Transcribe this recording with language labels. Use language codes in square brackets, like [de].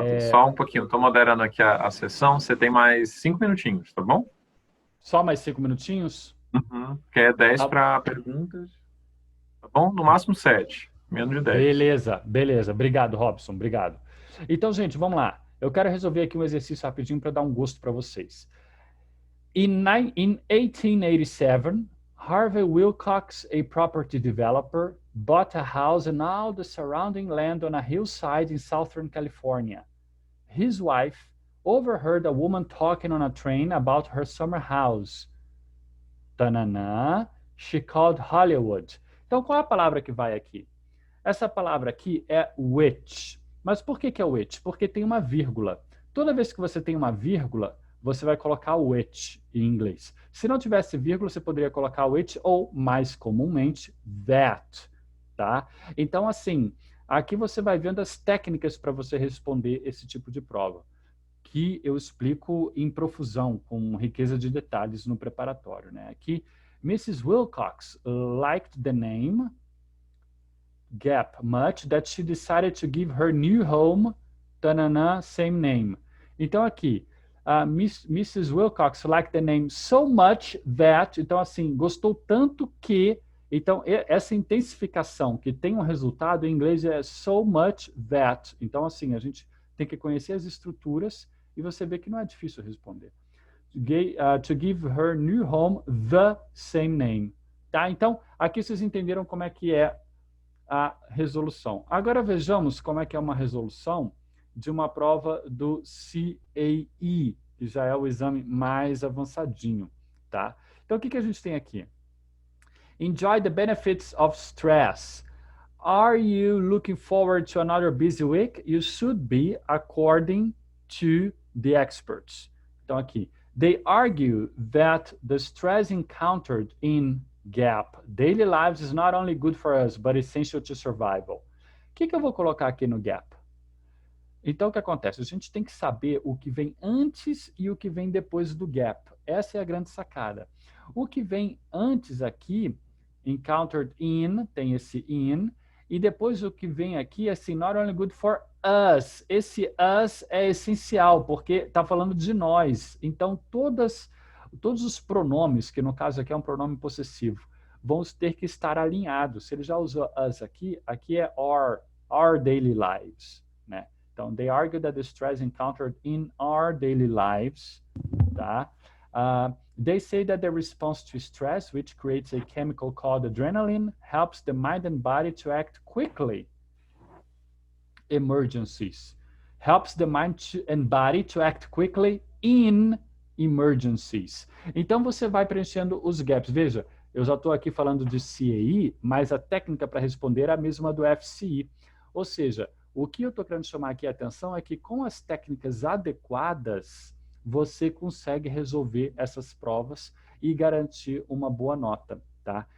[pt] Só um pouquinho, estou moderando aqui a sessão, você tem mais 5 minutinhos, tá bom? Só mais 5 minutinhos? Uhum, que é 10 para perguntas, tá bom? No máximo 7, menos de 10. Beleza, beleza. Obrigado, Robson, obrigado. Então, gente, vamos lá. Eu quero resolver aqui um exercício rapidinho para dar um gosto para vocês. [en] In 1887, Harvey Wilcox, a property developer, bought a house and all the surrounding land on a hillside in Southern California. His wife overheard a woman talking on a train about her summer house. Tanana, she called Hollywood. [pt] Então, qual é a palavra que vai aqui? Essa palavra aqui é which. Mas por que é which? Porque tem uma vírgula. Toda vez que você tem uma vírgula, você vai colocar which em inglês. Se não tivesse vírgula, você poderia colocar which ou, mais comumente, that. Tá? Então, assim, aqui você vai vendo as técnicas para você responder esse tipo de prova, que eu explico em profusão, com riqueza de detalhes no preparatório. Né? Aqui, Mrs. [en] Wilcox liked the name Gap much that she decided to give her new home, tanana, same name. [pt] Então, aqui, Mrs. [en] Wilcox liked the name so much that, [pt] então, assim, gostou tanto que, então, essa intensificação que tem um resultado, em inglês é [en] so much that. [pt] Então, assim, a gente tem que conhecer as estruturas e você vê que não é difícil responder. [en] To give her new home the same name. [pt] Tá? Então, aqui vocês entenderam como é que é a resolução. Agora vejamos como é que é uma resolução de uma prova do CAE, que já é o exame mais avançadinho, tá? Então, o que a gente tem aqui? [en] Enjoy the benefits of stress. Are you looking forward to another busy week? You should be, according to the experts. [pt] Então aqui, [en] they argue that the stress encountered in GAP daily lives is not only good for us, but essential to survival. [pt] O que eu vou colocar aqui no GAP? Então, o que acontece? A gente tem que saber o que vem antes e o que vem depois do GAP. Essa é a grande sacada. O que vem antes aqui, [en] encountered in, [pt] tem esse in, e depois o que vem aqui é assim, [en] not only good for us. [pt] Esse us é essencial, porque está falando de nós. Então, todos os pronomes, que no caso aqui é um pronome possessivo, vão ter que estar alinhados. Se ele já usou us aqui é [en] our daily lives, [pt] né? Então, [en] they argue that the stress encountered in our daily lives, tá? They say that the response to stress, which creates a chemical called adrenaline, helps the mind and body to act quickly. Emergencies. Helps the mind and body to act quickly in emergencies. [pt] Então, você vai preenchendo os gaps. Veja, eu já estou aqui falando de CAI, mas a técnica para responder é a mesma do FCI. Ou seja, o que eu estou querendo chamar aqui a atenção é que com as técnicas adequadas, você consegue resolver essas provas e garantir uma boa nota, tá?